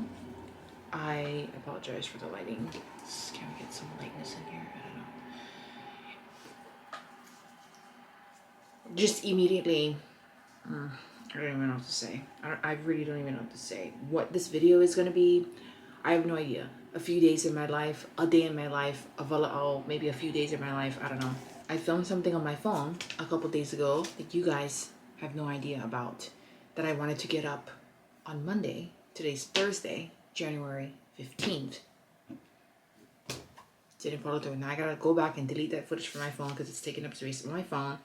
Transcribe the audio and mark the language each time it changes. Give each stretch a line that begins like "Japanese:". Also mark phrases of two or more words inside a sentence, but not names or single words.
English: I apologize for the lighting. Can we get some lightness in here? I don't know. Just immediately, I don't even know what to say. I really don't even know what to say. What this video is going to be, I have no idea. A few days in my life, a day in my life, a walaʻau, maybe a few days in my life, I don't know. I filmed something on my phone a couple days ago that you guys have no idea about, that I wanted to get up on Monday. Today's Thursday, January 15th. Didn't follow through. Now I gotta go back and delete that footage from my phone because it's taking up space on my phone.